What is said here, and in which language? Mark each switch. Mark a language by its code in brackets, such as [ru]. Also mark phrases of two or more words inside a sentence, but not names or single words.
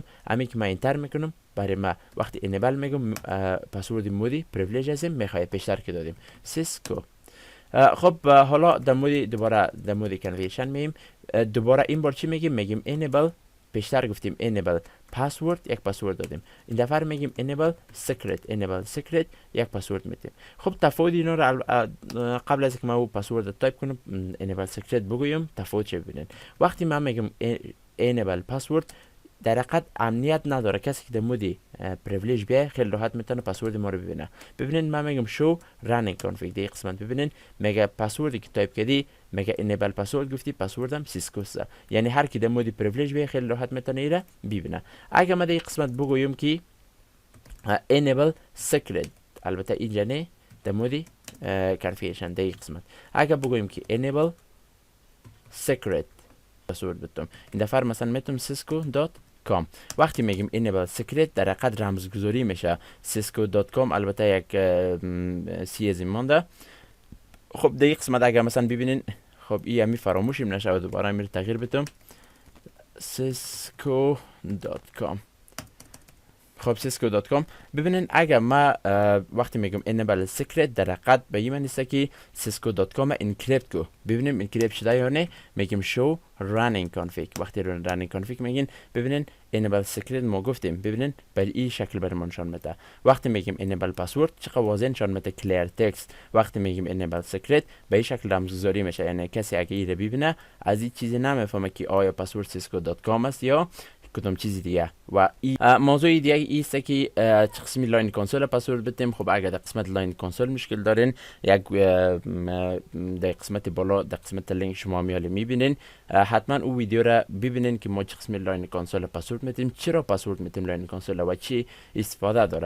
[fa] همین که من انتر میکنم، برای ما وقتی enable میگم پسورد مودی پریویلیج هستیم، میخوای پیشتر که دادیم سیسکو. خب حالا در مود دوباره در مود کنفیگریشن مییم، دوباره این بار چی میگیم؟ میگیم enable، پیشتر گفتیم [en] enable password, [fa] یک پسورد دادیم. این دفعه میگیم [en] enable secret [fa] یک پسورد میدیم. خب تفاوت اینا رو قبل از اینکه ما اون پسورد رو تایپ کنم [en] enable secret [fa] بگویم تفاوت چه ببینین. وقتی من میگم [en] enable password, [fa] در حقیقت امنیت نداره، کسی که در مودی پریویلیج بیه خیلی راحت میتونه پسورد ما رو ببینه. ببینین من میگم [en] show running config, [fa] دی قسمت ببینین میگه پسوردی که تایپ کردی، میگه [en] enable password [fa] گفتی، پسوردم سیسکو است. یعنی هر کی در مودی پریویلیج بیه خیلی راحت میتونه ایره ببینه. اگه ما دی قسمت بگویم که [en] enable secret, [fa] البته اینجا نه، در مودی کانفیگریشن دی قسمت اگه بگویم که [en] enable secret password [fa] بتم، این دفعه مثلا میتونم cisco.com. وقتی میگیم [en] enable secret [fa] در حقیقت رمزگذاری میشه cisco.com، البته یک سی از این مانده. خب در این قسمت اگر مثلا ببینین، خب این همی فراموشیم نشه، دوباره امیر تغییر بتم cisco.com. خب cisco.com ببینین اگر ما وقتی میگم [en] enable secret [fa] در حقیقت به این معنی است که cisco.com انکریپت کو. ببینیم انکریپت شده یا نه، میگیم [en] show running config. [fa] وقتی [en] running config [fa] میگین ببینین [en] enable secret [fa] ما گفتیم، ببینین به این شکل برام نشان میده. وقتی میگیم [en] enable password [fa] چقدر واضح نشان میده [en] clear text. [fa] وقتی میگیم [en] enable secret [fa] به این شکل رمزگذاری میشه، یعنی کسی اگه این رو ببینه از این چیزی نمیفهمه که آیا پسورد cisco.com است یا کدام چیزی دیگه. و موضوع دیگه ایست که چه قسمی [en] line console password [fa] بدیم. خب اگر در قسمت [en] line console [fa] مشکل دارین، یک در قسمت بالا در قسمت لینک شما میالی میبینین، حتما اون ویدیو را ببینین که ما چه قسمی [en] line console password [fa] میدیم، چرا پسورد میدیم [en] line console [fa] و چی استفاده داره.